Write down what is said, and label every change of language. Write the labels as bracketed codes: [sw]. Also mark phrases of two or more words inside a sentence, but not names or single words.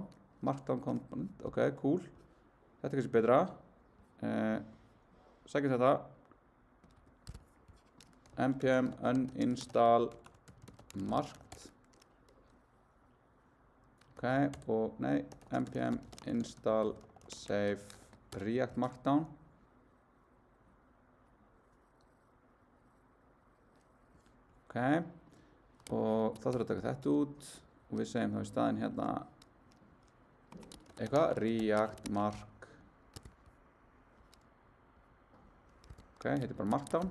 [en] Markdown Component, ok, cool. [is] Þetta er kannski betra. Sækjum þetta. [en] npm uninstall marked. [is] Ok, og nei, [en] npm install save React Markdown. [is] Ok, og þá þurfum við að taka þetta út og við segjum þá í staðinn hérna eitthvað, React Mark. Ok, heitir bara Markdown.